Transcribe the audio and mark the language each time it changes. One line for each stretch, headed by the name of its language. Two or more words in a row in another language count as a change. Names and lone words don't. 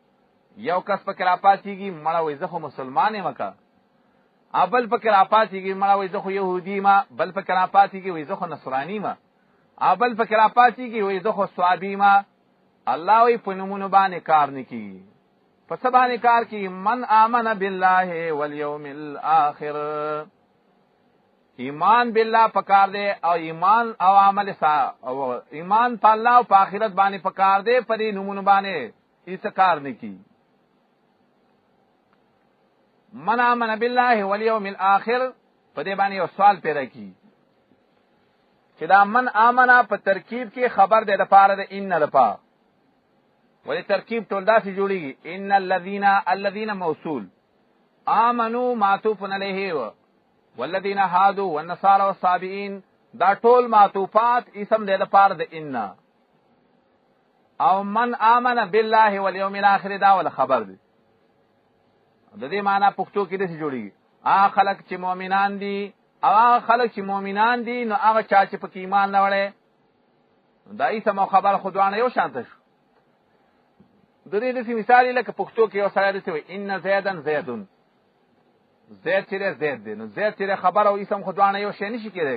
Pashto: یو کس پکې راپاڅېږي مړه وایي زه خو مسلمان یم که، بل پکې راپاتېږي مړه وایي زه خو یهودي ما، بل پکې راپاتېږي وایي زه خو نصراني ما، بل پکې راپاتېږي وایي زه خو صوابي ما. الله وایي په نومونو باندې کار نه کېږي. په څه باندې کار کېږي؟
Arabic: من آمن بالله والیوم الاخر. ایمان بالله
Pashto: پکار دی او ایمان او عمل او ایمان په الله او په آخرت باندې پکار دی، په دې نومونو باندې هیڅ کار نه کېږي.
Arabic: من آمن بالله والیوم الاخر
Pashto: په دې باندې یو سوال پیدا کیږي چې دا
Arabic: من آمنا
Pashto: په ترکیب کې خبر دی د پاره د ان لپاره، ولې ترکیب ټول داسې جوړیږي
Arabic: ان الذين
Pashto: موصول، آمنو معطوف علیه
Arabic: والذین هادوا والنصارى والصابئین،
Pashto: دا ټول معطوفات اسم دی د پاره د ان. او
Arabic: من آمن بالله والیوم الاخر
Pashto: دا ول خبر دی. د دې معنی پښتو کې داسې جوړیږي هغه خلک چې مؤمنان دي، او هغه خلک چې مؤمنان دي نو هغه چا چې پکې ایمان نه وړي، دا اسم او خبر خودوانه یو شانته شو. د دې داسې مثال یې لکه پښتو کې یو سړی داسې وایي
Arabic: ان زیدن زیدون،
Pashto: زید چې زید دی، نو زید چې خبر او اسم خودوانه یو شی نشي کېدی.